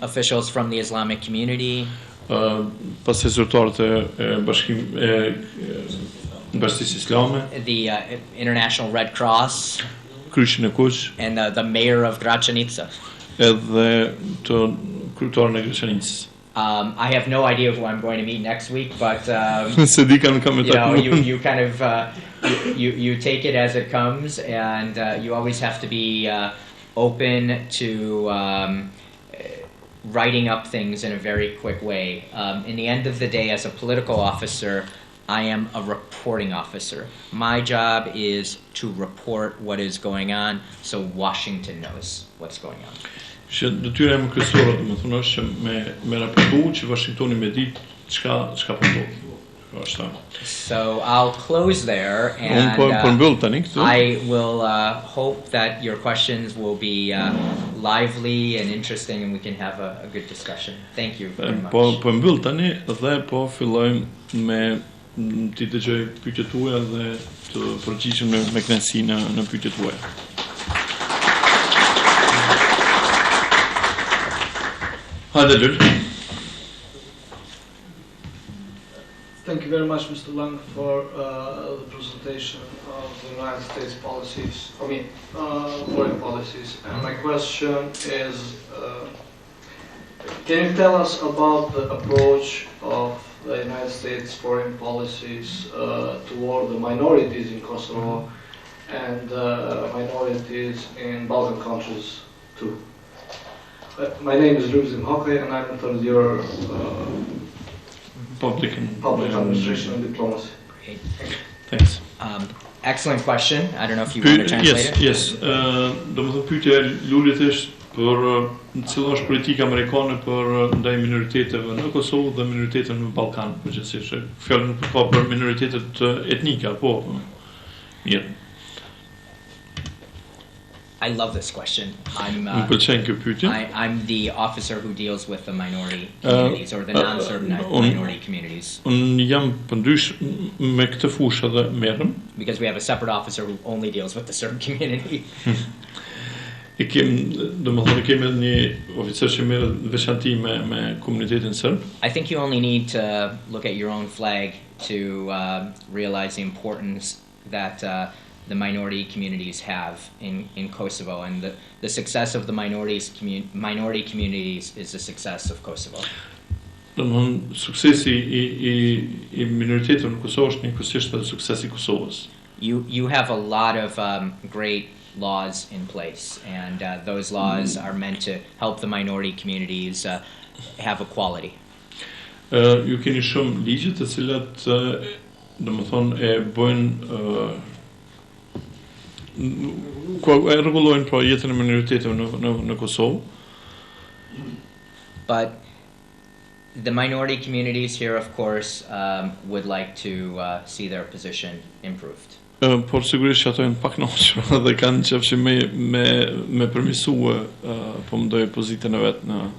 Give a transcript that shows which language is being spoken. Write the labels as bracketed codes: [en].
[en] Officials from the Islamic community. [sq] Pastaj zyrtarët e Bashkisë Islame, [en] the International Red Cross, [sq] Kryqin e Kuq, [en] and the mayor of Gračanica. [sq] Edhe të kryetarin e Gračanicës. [en] I have no idea who I'm going to meet next week, but you kind of you take it as it comes, and you always have to be open to writing up things in a very quick way. In the end of the day, as a political officer, I am a reporting officer. My job is to report what is going on, so Washington knows what's going on. [sq] Që detyra e më kryesore, domethënë, është që me raportu që Washingtoni me ditë çka po ndodh. [en] So I'll close there, and I will hope that your questions will be lively and interesting, and we can have a good discussion. Thank you very much. [sq] Po mbyll tani dhe po fillojmë me ti dëgjoj pyetjet tuaja dhe të përgjigjem me kënaqësi në pyetjet tuaja. [en] Thank you very much, Mr. Lang, for the presentation of the United States policies, foreign policies. And my question is, can you tell us about the approach of the United States foreign policies toward the minorities in Kosovo and minorities in Balkan countries too? My name is Rubzim Hockey, and I'm a third year public administration and diplomacy. Great. Thanks. Excellent question. I don't know if you want to translate it. Yes. [sq] Domethënë pyetja e Lulit është për cila është politika amerikane për ndaj minoriteteve në Kosovë dhe minoriteteve në Ballkan, përgjithsisht. Fjalën ka për minoritetet etnike apo mirë. [en] I love this question. I'm the officer who deals with the minority communities or the non-Serb minority communities. [sq] Jam përndysh me këtë fushë edhe merrem. [en] Because we have a separate officer who only deals with the Serb community. [sq] Domethënë kemi një oficer që merret veçanti me komunitetin serb. [en] I think you only need to look at your own flag to realize the importance that the minority communities have in Kosovo, and the success of the minority communities is the success of Kosovo. [sq] Domthon suksesi I minoriteteve në Kosovë është njëkohësisht edhe suksesi I Kosovës. [en] You have a lot of great laws in place, and those laws are meant to help the minority communities have equality. [sq] Ju keni shumë ligje të cilat domethënë e bëjnë e rregullojnë pra jetën e minoriteteve në Kosovë. [en] But the minority communities here, of course, would like to see their position improved. [sq] Por sigurisht që ato janë pak kënaqur dhe kanë qefshë me përmirësue po mendoj pozitën e vet në.